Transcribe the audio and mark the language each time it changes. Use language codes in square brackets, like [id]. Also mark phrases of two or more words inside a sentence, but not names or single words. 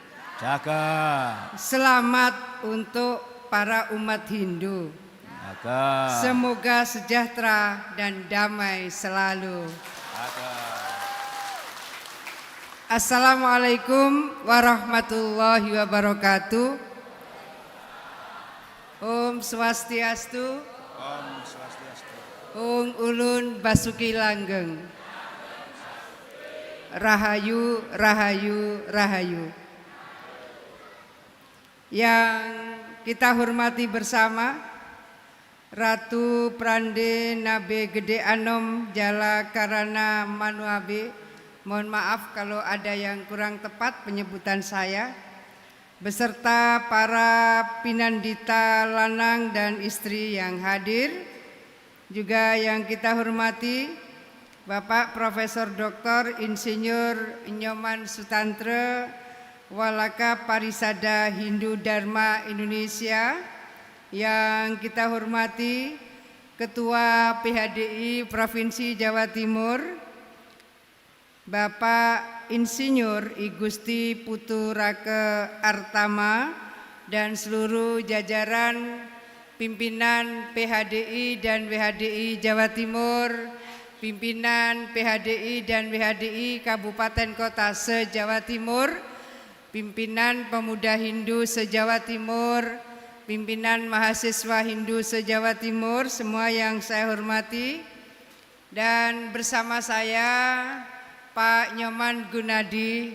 [id] Selamat untuk para umat Hindu. Semoga sejahtera dan damai selalu. [ar] السلام عليكم ورحمة الله وبركاته. [ban] Om Swastiastu. [jv] Ung Ulun Basuki Langgeng. Rahayu, Rahayu, Rahayu. [id] Yang kita hormati bersama Ratu Prande Nabe Gede Anom Jalakarana Manuabe. Mohon maaf kalau ada yang kurang tepat penyebutan saya. Beserta para pinandita lanang dan istri yang hadir. Juga yang kita hormati Bapak Profesor Dr. Insinyur Nyoman Sutantra, Walaka Parisada Hindu Dharma Indonesia. Yang kita hormati Ketua PHDI Provinsi Jawa Timur, Bapak Insinyur I Gusti Putu Rake Artama, dan seluruh jajaran pimpinan PHDI dan WHDI Jawa Timur, pimpinan PHDI dan WHDI Kabupaten Kota se-Jawa Timur, pimpinan pemuda Hindu se-Jawa Timur, pimpinan mahasiswa Hindu se-Jawa Timur, semua yang saya hormati, dan bersama saya Pak Nyoman Gunadi.